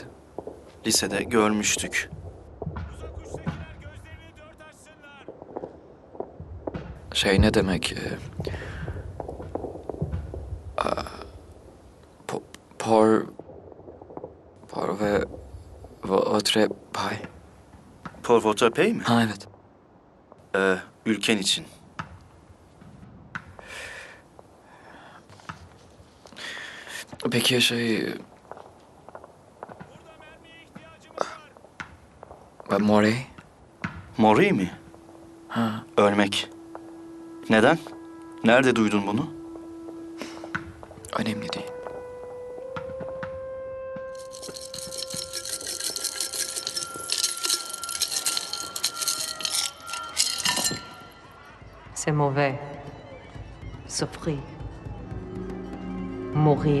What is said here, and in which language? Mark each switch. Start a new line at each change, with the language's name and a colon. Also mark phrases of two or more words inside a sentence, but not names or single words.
Turkish: Lisede görmüştük. Uzak uçtakiler gözlerini dört açsınlar! Şey ne demek? Por... Por ve...
French: Votre pay. Pour votre paix mi?
Turkish: Ha evet. Ülken için. Peki şey... Burada mermiye ihtiyacımız var! Morey? Mori mi? Ha. Ölmek. Neden? Nerede duydun bunu? Önemli değil.
French: C'est mauvais. Souffrir. Mourir.